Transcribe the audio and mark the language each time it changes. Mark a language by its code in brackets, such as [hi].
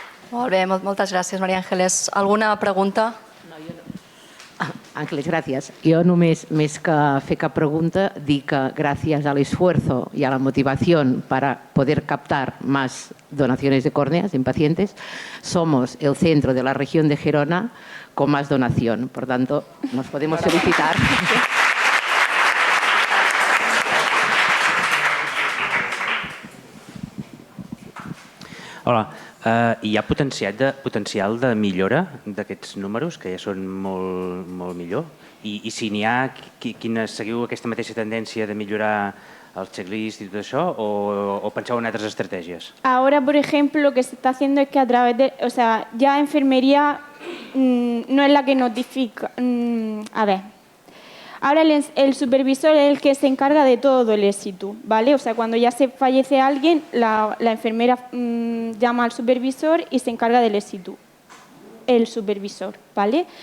[ca] Molt bé, moltes gràcies, Maria Ángeles. Alguna pregunta? [es] Ángeles, gracias. Yo [ca] només, més que fer cap pregunta, dir que [es] gracias al esfuerzo y a la motivación para poder captar más donaciones de córneas en pacientes, somos el centro de la región de Gerona con más donación. Por tanto, nos podemos felicitar. Hola. [ca] Hi ha potencial de millora d'aquests números, que ja són molt millor? I si n'hi ha, seguiu aquesta mateixa tendència de millorar els checklists i tot això, o penseu en altres estratègies? [es] Ahora, por ejemplo, lo que se está haciendo es que a través de... O sea, ya enfermería no es la que notifica... a ver... Ahora el supervisor es el que se encarga de todo el éxito, ¿vale? O sea, cuando ya se fallece alguien, la enfermera llama al supervisor y se encarga del éxito, el supervisor, ¿vale?